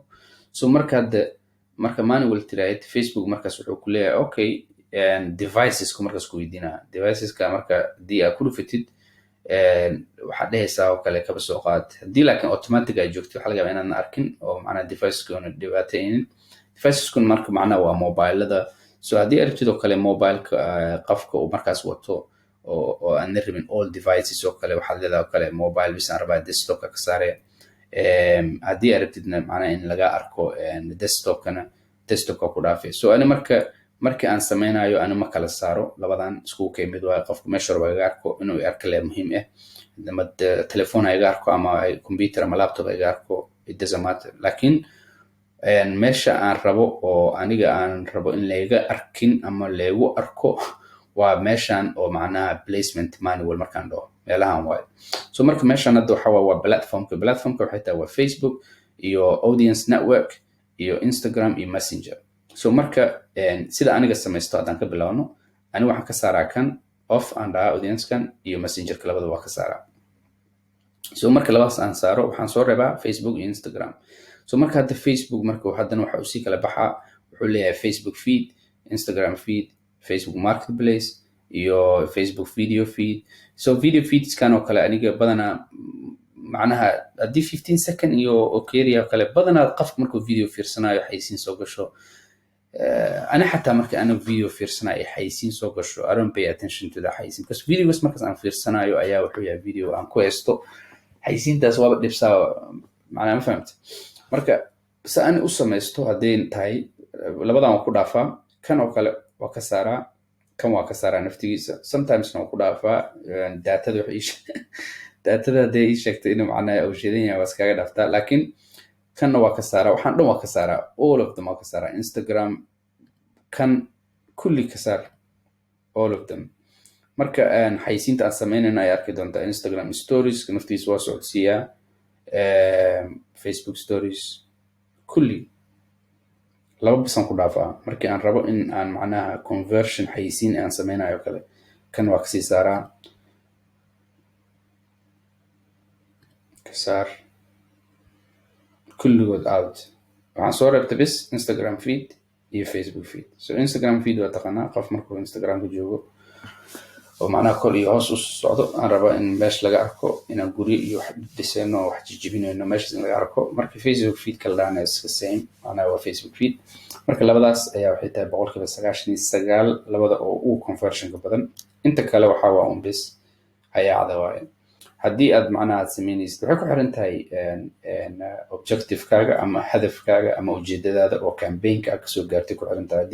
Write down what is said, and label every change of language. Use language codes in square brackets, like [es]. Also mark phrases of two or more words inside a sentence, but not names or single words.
[so] So marka manual tiraahid Facebook markaas wuxuu ku leeyahay okay deviceska markaas ku weydiinaa deviceska marka haddii aad ku dhufatid waxaad dhehaysaa oo kale kaba soo qaad. haddii laakiin automatic ay joogto waxaa laga yaabaa inaadan arkin oo macnaha deviceska una dhibaataynin. deviceskuna marka macnaha waa mobilada. So haddii aad rabtid oo kale mobileka qofka uu markaas wato oo aan rabin [en] all devices [so] oo kale waxaad leedahay oo kale mobile bis aan rabaa desktopka ka saaraya. haddii aad rabtidna macnaha in laga arko desktopka ku dhaafay. So ani markii aan sameynayo ani ma kala saaro labadan isku kay mid waa qofku meesha rabo laga arko inuu arko le muhiim ama telefoon ay arko ama computer ama laptop ay arko [en] it doesn't matter. [so] laakiin meesha aan rabo oo aniga aan rabo in laga arkin ama lagu arko waa meeshan oo macnaha [en] placement manual [so] markaan dhaho meelahan waay. So marka meeshan hadda waxa waa platformka waxay tahay waa Facebook iyo audience network iyo Instagram iyo Messenger. So marka sida aniga samaysto haddaan ka bilaawno aniga waxaan ka saaraa kan off aan dhahaa audience-kan iyo Messenger-ka labadaba waa ka saaraa. So marka labadaas aan saaro waxaan soo reebaa Facebook iyo Instagram. So marka hadda Facebook marka haddana waxa uu sii kala baxaa wuxuu leeyahay Facebook feed, Instagram feed, Facebook marketplace iyo Facebook video feed. So video feedskan oo kale aniga badanaa macnaha haddii 15 second iyo okeriya kale badanaa qofka markuu video fiirsanayo xayisiin soo gasho ana xataa marka ana video fiirsanayo xayisiin soo gasho [en] I don't pay attention to the [so] xayisiin because videos markaas aan fiirsanayo ayaa wuxuu yahay video aan ku haysto xayisiintaas waaba dhibsaa macnaha ma fahamta. marka si aan u samaysto haddii tahay labadan waan ku dhaafaa kan oo kale waa ka saaraa kan waa ka saaraa naftigiisa sometimes waan ku dhaafaa daatada hadday ii sheegtay inuu macnaha uu shidan yahay waa iskaga dhaaftaa laakiin kanna waa ka saaraa waxaan dhan waa ka saaraa [en] all of them [so] waa ka saaraa Instagram kan kulli ka saar [en] all of them. [so] marka xayisiinta aan sameynayna ay arki doontaa Instagram stories naftiisa waa socodsiiyaa Facebook stories kulli laba bisan ku dhaafaa markii aan rabo in aan macnaha conversion xayisiin aan sameynayo kale kan waa kasii saaraa ka saar kulligood out. waxaan soo reebtay bis Instagram feed iyo Facebook feed. So Instagram feed waa taqaanaa qof markuu Instagram ku joogo oo macnaha kor iyo hoos u socdo aan rabaa in meesha laga arko inaan guri iyo wax dhisayno wax jijibinayno meeshaas in laga arko. marka Facebook feed ka ladhahana [en] is the same, [so] macnaha waa Facebook feed. marka labadaas ayaa waxay tahay 99% labada oo ugu conversionka badan. inta kale waxaa waa un bis hayaacda waaye. haddii aad macnaha aad samaynaysid waxay ku xiran tahay objectivekaaga ama hadafkaaga ama ujeedadaada oo campaignka aad kasoo gaartay ku xiran tahay.